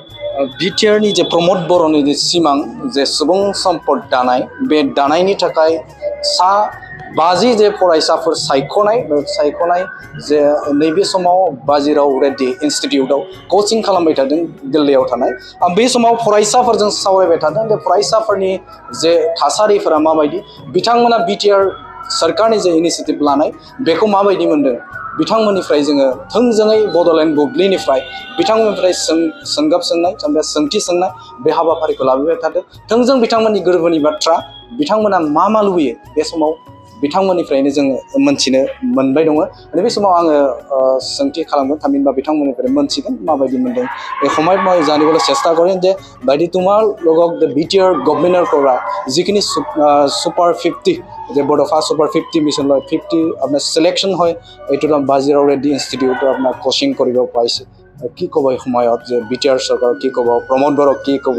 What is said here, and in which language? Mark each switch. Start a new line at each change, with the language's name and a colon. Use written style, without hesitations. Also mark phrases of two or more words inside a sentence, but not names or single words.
Bodo: बिटिआरनि जे प्रमद बर'नि जे सिमां जे सुबुं सम्पद दानाय बे दानायनि थाखाय 50 जे फरायसाफोर सायख'नाय जे नैबे समाव बाजिराव रेड्डी इन्सटिटिउटआव कचिं खालामबाय थादों दिल्लीयाव थानाय आं बे समाव फरायसाफोरजों सावरायबाय थादों बे फरायसाफोरनि जे थासारिफोरा माबायदि बिथांमोना बिटिआर सरकारनि जे इनिसियेटिभ लानाय बेखौ माबायदि मोनदों बिथांमोननिफ्राय जोङो थोंजोङै बड'लेण्ड बुब्लिनिफ्राय बिथांमोननिफ्राय सोंथि सोंनाय बे हाबाफारिखौ लाबोबाय थादों थोंजों बिथांमोननि गोरबोनि बाथ्रा बिथांमोना मा लुबैयो बे समाव बिथांमोननिफ्रायनो जोङो मोनथिनो मोनबाय दङ आरो बे समाव आङो सोंथि खालामगोन थामहिनबा बिथांमोननिफ्राय मोनथिगोन माबायदि मोनदों
Assamese: এই সময়ত মই জানিবলৈ চেষ্টা কৰিম যে বাইদেউ তোমাৰ লগত বিটিআৰ গভৰ্ণমেণ্টৰ পৰা যিখিনি সুপাৰ 50 যে বডফা সুপাৰ 50 মিছন লয় 50 আপোনাৰ সিলেকশ্যন হয় এইটোত বাজিৰাও ৰেড্ডি ইনষ্টিটিউটত আপোনাৰ কোচিং কৰিব পাইছে কি ক'ব এই সময়ত যে বিটিআৰ চৰকাৰ কি ক'ব প্ৰমোদ বৰক কি ক'ব